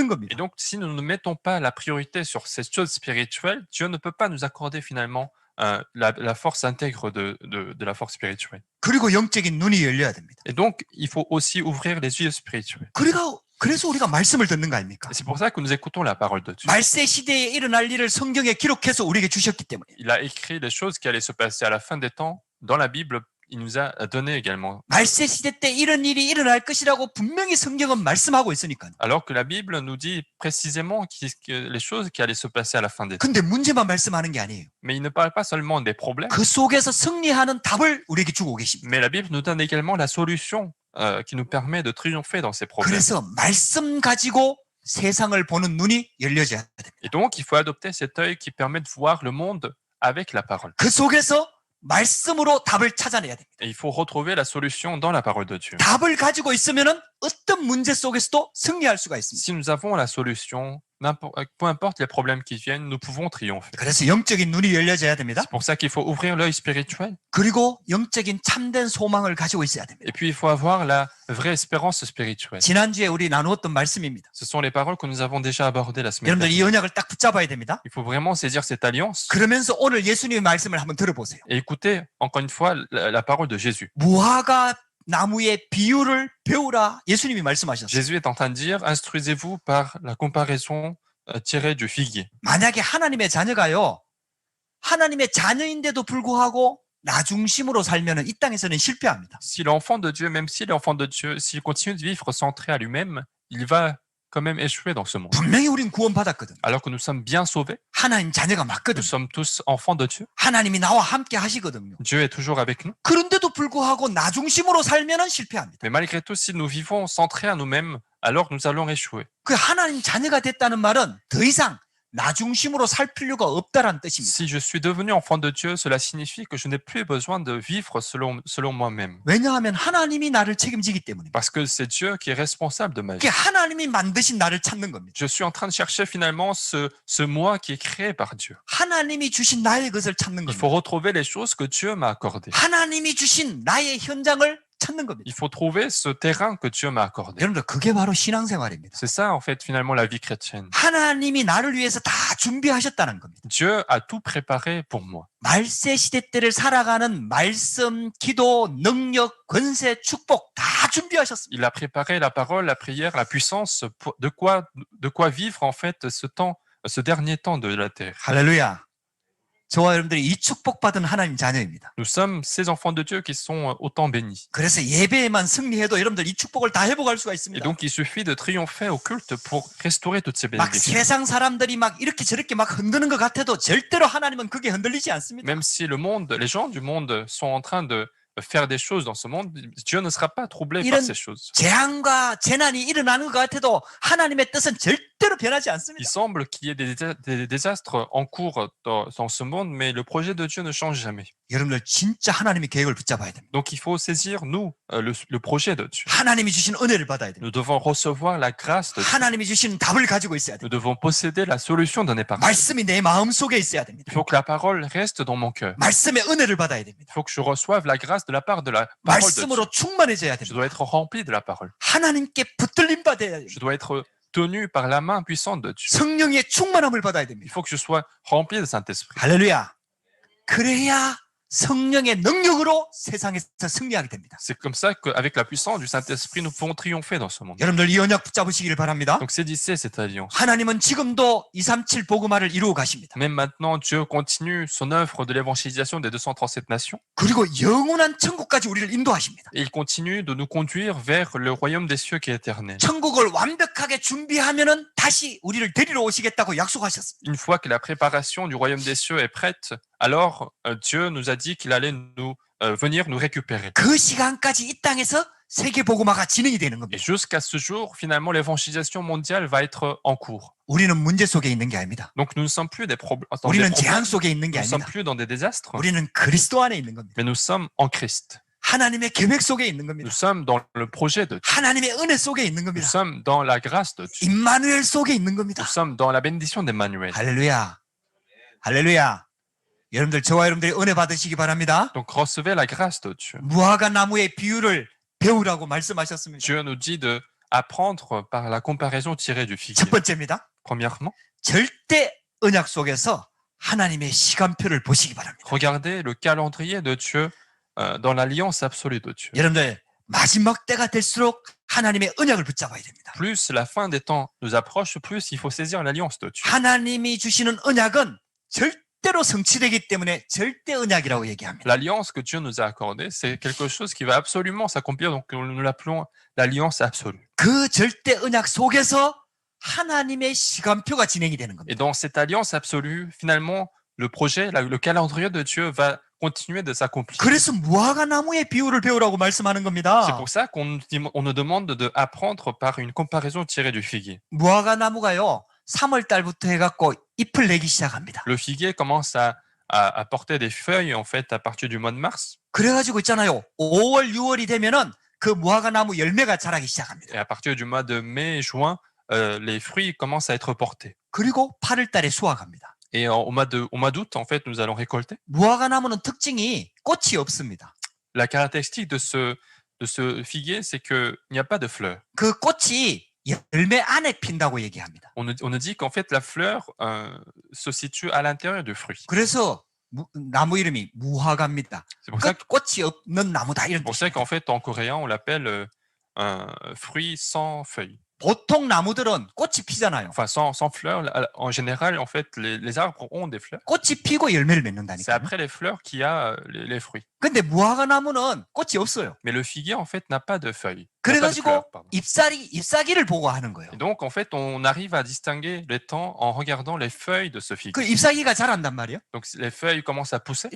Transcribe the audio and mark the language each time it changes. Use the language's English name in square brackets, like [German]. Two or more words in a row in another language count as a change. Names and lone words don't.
[French] Et [Korean] 겁니다. [French] donc, si nous ne mettons pas la priorité sur ces choses spirituelles, Dieu ne peut pas nous accorder finalement la force intègre de la force spirituelle. [Korean] 그리고 영적인 눈이 열려야 됩니다. [French] Et donc, il faut aussi ouvrir les yeux spirituels. [Korean] 그래서 우리가 말씀을 듣는 거 아닙니까? [French] Et c'est pour ça que nous écoutons la parole de Dieu. [Korean] 말세 시대에 일어날 일을 성경에 기록해서 우리에게 주셨기 때문에. [French] Il a écrit les choses qui allaient se passer à la fin des temps. Dans la Bible, il nous a donné également. [Korean] 말세 시대 때 이런 일이 일어날 것이라고 분명히 성경은 말씀하고 있으니까요. [French] Alors que la Bible nous dit précisément les choses qui allaient se passer à la fin des temps. [Korean] 근데 문제만 말씀하는 게 아니에요. [French] Mais il ne parle pas seulement des problèmes, [Korean] 그 속에서 승리하는 답을 우리에게 주고 계십니다. [French] mais la Bible nous donne également la solution qui nous permet de triompher dans ces problèmes. [Korean] 그래서 말씀 가지고 세상을 보는 눈이 열려져야 됩니다. [French] Et donc, il faut adopter cet œil qui permet de voir le monde avec la parole. [Korean] 그 속에서 말씀으로 답을 찾아내야 됩니다. [French] Et il faut retrouver la solution dans la parole de Dieu. [Korean] 답을 가지고 있으면은 어떤 문제 속에서도 승리할 수가 있습니다. [French] Si nous avons la solution, peu importe les problèmes qui viennent, nous pouvons triompher. [Korean] 그래서 영적인 눈이 열려져야 됩니다. [French] C'est pour ça qu'il faut ouvrir l'œil spirituel. [Korean] 그리고 영적인 참된 소망을 가지고 있어야 됩니다. [French] Et puis, il faut avoir la vraie espérance spirituelle. [Korean] 지난주에 우리 나누었던 말씀입니다. [French] Ce sont les paroles que nous avons déjà abordées la semaine [Korean] 여러분들 이 [French] dernière. [Korean] 언약을 딱 붙잡아야 됩니다. [French] Il faut vraiment saisir cette alliance [Korean] 그러면서 오늘 예수님의 말씀을 한번 들어보세요. [French] et écouter, encore une fois, la parole de Jésus. [Korean] 무화과 나무의 비유를 배우라 예수님이 말씀하셨어요. [French] Jésus est en train de dire, instruisez-vous par la comparaison tirée du figuier. [Korean] 만약에 하나님의 자녀가요, 하나님의 자녀인데도 불구하고 나 중심으로 살면은 이 땅에서는 실패합니다. [French] Si l'enfant de Dieu, même si l'enfant de Dieu, s'il continue de vivre centré à lui-même, il va quand même échouer dans ce monde. [Korean] 분명히 우린 구원받았거든. [French] Alors que nous sommes bien sauvés, [Korean] 하나님 자녀가 맞거든. [French] nous sommes tous enfants de Dieu. [Korean] 하나님이 나와 함께 하시거든요. [French] Dieu est toujours avec nous. [Korean] 그런데도 불구하고 나 중심으로 살면은 실패합니다. [French] Mais malgré tout, si nous vivons centrés à nous-mêmes, alors nous allons échouer. [Korean] 그 하나님 자녀가 됐다는 말은 더 이상 나 중심으로 살 필요가 없다라는 뜻입니다. [French] Si je suis devenu enfant de Dieu, cela signifie que je n'ai plus besoin de vivre selon moi-même. [Korean] 왜냐하면 하나님이 나를 책임지기 때문입니다. [French] Parce que c'est Dieu qui est responsable de ma vie. [Korean] 그게 하나님이 만드신 나를 찾는 겁니다. [French] Je suis en train de chercher finalement ce moi qui est créé par Dieu. [Korean] 하나님이 주신 나의 것을 찾는 [French] Il faut [Korean] 겁니다. [French] retrouver les choses que Dieu m'a accordées. [Korean] 하나님이 주신 나의 현장을 찾는 겁니다. [French] Il faut trouver ce terrain que Dieu m'a accordé. [Korean] 여러분들 그게 바로 신앙생활입니다. [French] C'est ça en fait finalement la vie chrétienne. [Korean] 하나님이 나를 위해서 다 준비하셨다는 겁니다. [French] Dieu a tout préparé pour moi. [Korean] 말세 시대 때를 살아가는 말씀, 기도, 능력, 권세, 축복 다 준비하셨습니다. [French] Il a préparé la parole, la prière, la puissance, de quoi vivre en fait ce dernier temps de la terre. [Korean] 할렐루야. 저와 여러분들이 이 축복받은 하나님 자녀입니다. [French] Nous sommes ces enfants de Dieu qui sont autant bénis. [Korean] 그래서 예배에만 승리해도 여러분들 이 축복을 다 회복할 수가 [French] Et [Korean] 있습니다. [French] donc il suffit de triompher au culte pour restaurer toutes ces [Korean] 막 [French] bénédictions. [Korean] 세상 사람들이 막 이렇게 저렇게 막 흔드는 것 같아도 절대로 하나님은 그게 흔들리지 않습니다. [French] Même si les gens du monde sont en train de faire des choses dans ce monde, Dieu ne sera pas troublé par ces choses. [Korean] 재앙과 재난이 일어나는 것 같아도 하나님의 뜻은 절대로 변하지 [French] Il [Korean] 않습니다. [French] semble qu'il y ait des désastres en cours dans ce monde, mais le projet de Dieu ne change jamais. [Korean] 여러분들 진짜 하나님의 계획을 붙잡아야 됩니다. [French] Donc il faut saisir, nous, le projet de Dieu. [Korean] 하나님이 주신 은혜를 받아야 됩니다. [French] Nous devons recevoir la grâce de Dieu. [Korean] 하나님이 주신 답을 가지고 있어야 [French] Nous [Korean] 됩니다. [French] devons posséder la solution d'un épargne. [Korean] 말씀이 내 마음 속에 있어야 됩니다. [French] Il faut que la parole reste dans mon cœur. [Korean] 말씀의 은혜를 받아야 됩니다. [French] Il faut que je reçoive la grâce de la part de la parole de Dieu. [Korean] 말씀으로 충만해져야 [French] Je [Korean] 됩니다. [French] dois être rempli de la parole. [Korean] 하나님께 붙들림 받아야 됩니다. [French] Je dois être tenu par la main puissante de Dieu. [Korean] 성령의 충만함을 받아야 [French] Il [Korean] 됩니다. [French] faut que je sois rempli de Saint-Esprit. [Korean] 할렐루야. 그래야 성령의 능력으로 세상에서 승리하게 됩니다. [French] C'est comme ça qu'avec la puissance du Saint-Esprit, nous pouvons triompher dans ce monde. [Korean] 여러분들 이 언약 붙잡으시기를 바랍니다. [French] Donc saisissez cette alliance. [Korean] 하나님은 지금도 237 복음화를 이루어 가십니다. [French] Même maintenant, Dieu continue son œuvre de l'évangélisation des 237 nations. [Korean] 그리고 영원한 천국까지 우리를 인도하십니다. [French] Et il continue de nous conduire vers le royaume des cieux qui est éternel. [Korean] 천국을 완벽하게 준비하면은 다시 우리를 데리러 오시겠다고 약속하셨습니다. [French] Une fois que la préparation du royaume des cieux est prête, alors Dieu nous a dit qu'il allait venir nous récupérer. [Korean] 그 시간까지 이 땅에서 세계 복음화가 진행이 되는 [French] Et [Korean] 겁니다. [French] jusqu'à ce jour, finalement, l'évangélisation mondiale va être en cours. [Korean] 우리는 문제 속에 있는 게 아닙니다. [French] Donc nous ne sommes plus dans des [Korean] 우리는 [French] problèmes, [Korean] 재앙 속에 있는 게 [French] nous ne sommes [Korean] 아닙니다. [French] plus dans des désastres, [Korean] 우리는 그리스도 안에 있는 겁니다. [French] mais nous sommes en Christ. [Korean] 하나님의 계획 속에 있는 겁니다. [French] Nous sommes dans le projet de Dieu. [Korean] 하나님의 은혜 속에 있는 [French] Nous [Korean] 겁니다. [French] sommes dans la grâce de Dieu. [Korean] 임마누엘 속에 있는 겁니다. [French] Nous sommes dans la bénédiction d'Emmanuel. [Korean] 할렐루야. 할렐루야. 여러분들 저와 여러분들이 은혜 받으시기 바랍니다. [French] Donc recevez la grâce de Dieu. [Korean] 무화과 나무의 비유를 배우라고 말씀하셨습니다. [French] Dieu nous dit de apprendre par la comparaison tirée du figuier. [Korean] 첫 번째입니다. [French] Premièrement, [Korean] 절대 언약 속에서 하나님의 시간표를 보시기 바랍니다. [French] regardez le calendrier de Dieu dans l'alliance absolue de Dieu. [Korean] 여러분들 마지막 때가 될수록 하나님의 언약을 붙잡아야 됩니다. [French] Plus la fin des temps nous approche, plus il faut saisir l'alliance de Dieu. [Korean] 하나님이 주시는 언약은 절대로 성취되기 때문에 절대 언약이라고 얘기합니다. [French] L'alliance que Dieu nous a accordée, c'est quelque chose qui va absolument s'accomplir, donc nous l'appelons l'alliance absolue. [Korean] 그 절대 언약 속에서 하나님의 시간표가 진행이 되는 겁니다. [French] Et dans cette alliance absolue, finalement, le projet, le calendrier de Dieu va continuer de s'accomplir. [Korean] 그래서 무화과 나무의 비유를 배우라고 말씀하는 [French] C'est [Korean] 겁니다. [French] pour ça qu'on nous demande d'apprendre par une comparaison tirée du figuier. [Korean] 무화과 나무가요 3월 달부터 해갖고 잎을 내기 시작합니다. Le figuier commence à porter des feuilles en fait à partir du mois de mars. 그래가지고 있잖아요. 5월, 6월이 되면은 그 무화과 나무 열매가 자라기 시작합니다. [French] Et à partir du mois de mai, juin, les fruits commencent à être portés. [Korean] 그리고 8월 달에 수확합니다. [French] Et au mois d'août, en fait, nous allons récolter. [Korean] 무화과 나무는 특징이 꽃이 없습니다. [French] La caractéristique de ce figuier, c'est qu'il n'y a pas de fleurs. [Korean] 그 꽃이 열매 안에 핀다고 얘기합니다. [French] On nous dit qu'en fait, la fleur se situe à l'intérieur du fruit. [Korean] 그래서 나무 이름이 무화과입니다. [French] C'est pour ça [Korean] 꽃이 없는 나무다 이런 [French] pour ça [Korean] 뜻입니다. [French] qu'en fait, en coréen, on l'appelle un fruit sans feuilles. [Korean] 보통 나무들은 꽃이 피잖아요. [French] Enfin, sans fleurs. En général, en fait, les arbres ont des fleurs. [Korean] 꽃이 피고 열매를 [French] C'est [Korean] 맺는다니까요. [French] après les fleurs qu'il y a les fruits. [Korean] 근데 무화과 나무는 꽃이 없어요. [French] Mais le figuier, en fait, n'a pas de feuilles. N'a pas de [Korean] 그래가지고 [French] fleurs, pardon. [Korean] 잎사귀를 보고 하는 거예요. [French] Et donc, en fait, on arrive à distinguer les temps en regardant les feuilles de ce [Korean] 그 [French] figuier. [Korean] ip사귀가 자란단 말이에요. [French] Donc, les feuilles commencent à pousser.